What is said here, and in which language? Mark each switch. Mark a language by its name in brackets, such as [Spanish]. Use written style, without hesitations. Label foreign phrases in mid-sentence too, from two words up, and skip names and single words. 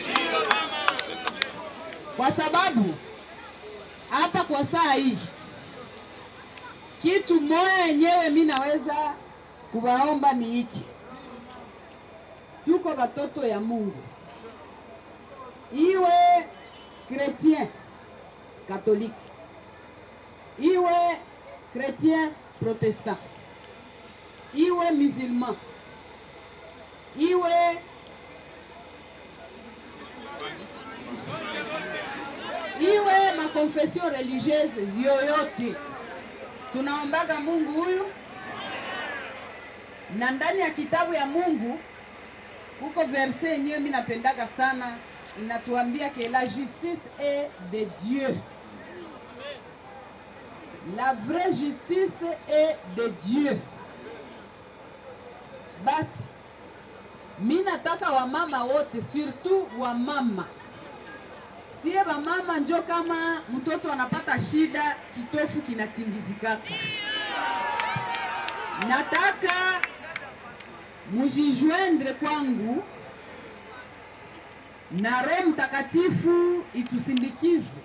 [Swahili] Kwa sababu hapa kwa saa hii kitu moja yenyewe mimi naweza kuwaomba ni hiki: tuko watoto ya Mungu, [French] iwe chrétien catholique, iwe chrétien protestant, iwe musulman, [Swahili] iwe [French] makonfession religieuse [Swahili] yoyote, tunaombaga Mungu huyu. Na ndani ya kitabu ya Mungu huko verse yenyewe mimi napendaga sana, inatuambia [French] que la justice est de Dieu. La vraie justice est de Dieu. [Swahili] Basi mimi nataka wamama wote, surtout wamama, sie wamama njo kama mtoto anapata shida kitofu kinatingizikaka. Nataka mujijoindre kwangu na Roho Mtakatifu itusindikize,